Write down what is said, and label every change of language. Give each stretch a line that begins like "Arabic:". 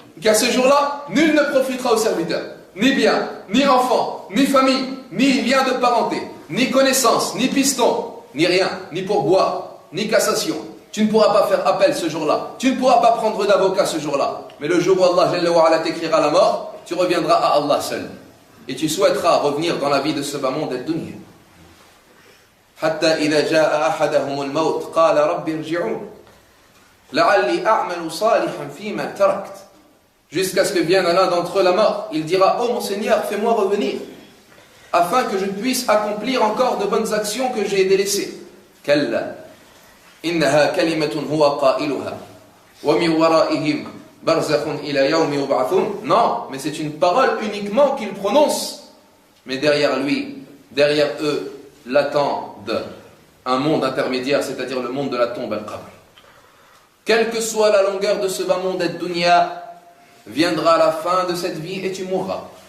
French: Car ce jour-là, nul ne profitera au serviteur. Ni bien, ni enfant, ni famille, ni lien de parenté, ni connaissance, ni piston, ni rien, ni pourboire, ni cassation. Tu ne pourras pas faire appel ce jour-là. Tu ne pourras pas prendre d'avocat ce jour-là. Mais le jour où Allah Jalla wa Ala t'écrira la mort, tu reviendras à Allah seul. Et tu souhaiteras revenir dans la vie de ce bas monde ad-dunya.
Arabic: حتى إذا جاء أحدهم الموت قال رب ارجعون لعلي أعمل صالحا فيما تركت.
French: Jusqu'à ce que vienne à l'un d'entre eux la mort, il dira: oh mon Seigneur, fais-moi revenir afin que je puisse accomplir encore de bonnes actions que j'ai délaissées.
Arabic: كلا إنها كلمة هو قائلها ومن ورائهم برزخ إلى يوم يبعثون.
French: Non, mais c'est une parole uniquement qu'il prononce, mais derrière lui, derrière eux, l'attendent un monde intermédiaire, c'est-à-dire le monde de la tombe al-qabr. Quelle que soit la longueur de ce bas monde ad-dunya, viendra la fin de cette vie et tu mourras.